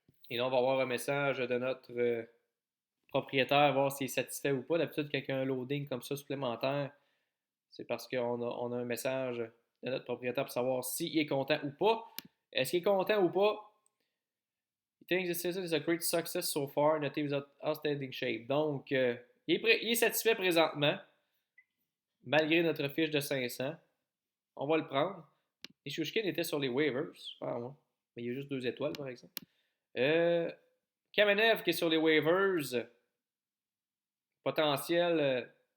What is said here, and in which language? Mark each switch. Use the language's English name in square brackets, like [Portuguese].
[French] Et là, on va avoir un message de notre propriétaire, voir s'il est satisfait ou pas. D'habitude, quand il y a un loading comme ça supplémentaire, c'est parce qu'on a un message de notre propriétaire pour savoir s'il est content ou pas. Est-ce qu'il est content ou pas? [English] He thinks this season is a great success so far and the team is in outstanding shape. [French] Donc, il est satisfait présentement, malgré notre fiche de 500. On va le prendre. Et Shushkin était sur les waivers. Ah, ouais. Mais il y a juste 2 étoiles, par exemple. Kamenev qui est sur les waivers. Potentiel.